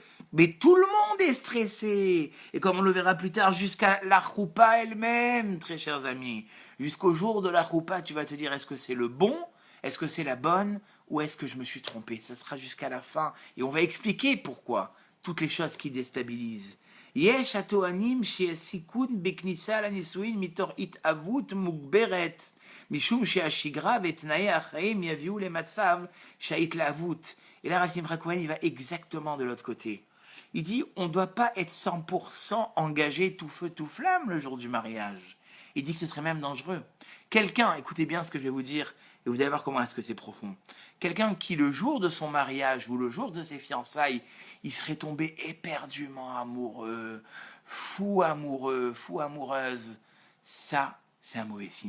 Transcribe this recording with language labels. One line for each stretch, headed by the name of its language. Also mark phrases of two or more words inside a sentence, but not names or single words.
French: Mais tout le monde est stressé. Et comme on le verra plus tard, jusqu'à la choupa elle-même, très chers amis. Jusqu'au jour de la choupa, tu vas te dire: est-ce que c'est le bon? Est-ce que c'est la bonne? Ou est-ce que je me suis trompé? Ça sera jusqu'à la fin. Et on va expliquer pourquoi. Toutes les choses qui déstabilisent.
Hebrew: יש הטוענים שהסיכון בכניסה לנישואין מתוך התאהבות מוגברת, משום שהשגרה ותנאי החיים יביאו למצב שההתלהבות.
French: Et là, Rav Simcha Cohen, il va exactement de l'autre côté. Il dit, on ne doit pas être 100% engagé tout feu, tout flamme le jour du mariage. Il dit que ce serait même dangereux. Quelqu'un, écoutez bien ce que je vais vous dire, et vous allez voir comment est-ce que c'est profond. Quelqu'un qui, le jour de son mariage ou le jour de ses fiançailles, il serait tombé éperdument amoureux, fou amoureuse, ça, c'est un mauvais signe.